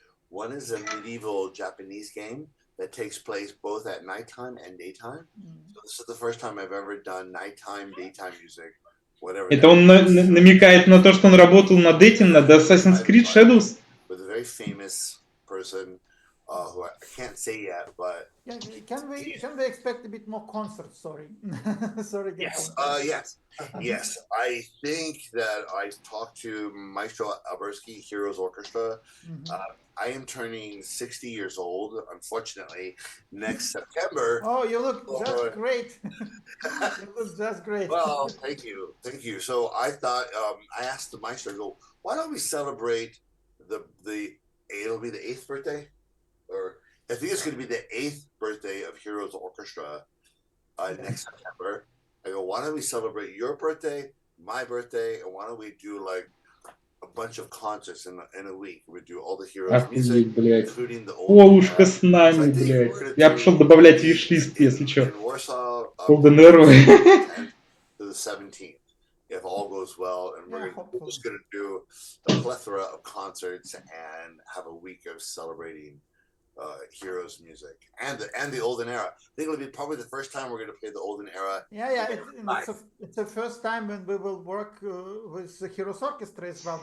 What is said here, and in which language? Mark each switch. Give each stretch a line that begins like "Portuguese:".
English: One is a medieval Japanese game that takes place both at nighttime and daytime. So this is the first time I've ever done nighttime, daytime music, whatever.
Russian: Это он намекает на то, что он работал над этим, над Assassin's Creed Shadows.
English: With a very famous person who I can't say yet, but can we expect a bit more concerts? Sorry. Yes. Yes. I think that I talked to Maestro Alberski, Heroes Orchestra. I am turning 60 years old, unfortunately, next September. Oh, you look just great. You look just great. Well, thank you. So I thought, I asked the Maestro, why don't we celebrate it'll be the 8th birthday? Or I think it's going to be the 8th birthday of Heroes Orchestra next September. I go, why don't we celebrate your birthday, my birthday, and why don't we do like a bunch of concerts in a week? We do all the Heroes music, including the old.
Russian: Полушка с нами, блядь. Я пошел добавлять виш-лист, если что.
English: Golden Arrow. To the 17th. If all goes well, and we're just going to do a plethora of concerts and have a week of celebrating Heroes music and the Olden Era. I think it'll be probably the first time we're going to play the Olden Era. It's the first time when we will work with the Heroes Orchestra as well.